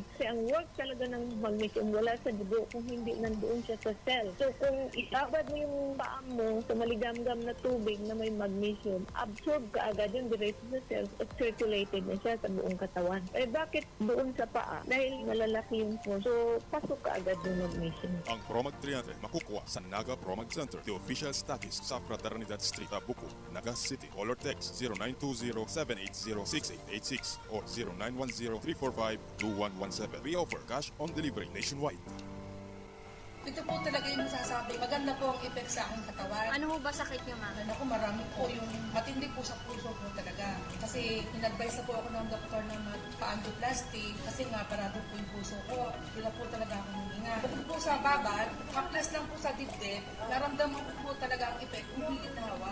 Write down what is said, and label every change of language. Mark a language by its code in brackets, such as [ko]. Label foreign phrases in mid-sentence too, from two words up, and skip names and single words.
[tl] Kasi ang work talaga ng magnesium wala sa dugo kung hindi nandoon siya sa cell. So, kung isabad mo yung paa mo sa maligamgam na tubig na may magnesium, absorb ka agad yung diretso sa cells at circulated na siya sa buong katawan. Eh, bakit doon sa paa? Dahil malalaki yung force. So, pasok ka agad yung magnesium. Ang Promag 300 makukuha sa Naga Promag Center, [en] the official stockies [tl] sa Fraternidad Street, Tabuco, Naga City. [en] Color text [tl] 0920-780-6886 or 0910-345-2117. [en] We offer cash on delivery nationwide. [tl] Ito po talaga yung masasabi. Maganda po ang effect sa aking katawan. Ano ho ba sakit niyo, ma'am? Ako marami po yung matindi po sa puso po talaga. Kasi in-advise na po ako ng doktor na magpa-angioplasty kasi nga parado po yung puso ko. Hindi po talaga ako huminga. Bukod po sa babad, haplas lang po sa dibdib, naramdaman ko po talaga ang effect kung higit na hawa.